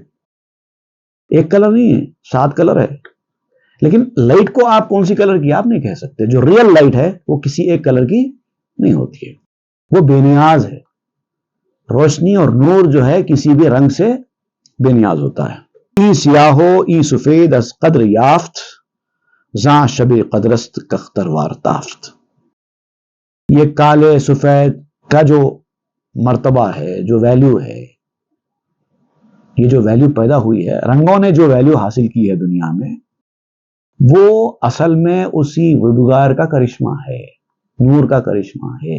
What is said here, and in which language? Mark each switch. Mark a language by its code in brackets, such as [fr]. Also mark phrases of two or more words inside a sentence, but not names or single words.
[ur] ایک کلر نہیں ہے، 7 کلر ہے۔ لیکن لائٹ کو آپ کون سی کلر کی آپ نہیں کہہ سکتے۔ جو [en] real light [ur] ہے وہ کسی ایک کلر کی نہیں ہوتی ہے، وہ بے نیاز ہے۔ روشنی اور نور جو ہے کسی بھی رنگ سے بے نیاز ہوتا ہے۔ [fa] ای سیاہو ای سفید از قدر یافت، زاں شب قدرست کختروار تافت۔ [ur] یہ کالے سفید کا جو مرتبہ ہے، جو ویلیو ہے، یہ جو ویلیو پیدا ہوئی ہے، رنگوں نے جو ویلیو حاصل کی ہے دنیا میں، وہ اصل میں اسی وڈگار کا کرشمہ ہے، نور کا کرشمہ ہے۔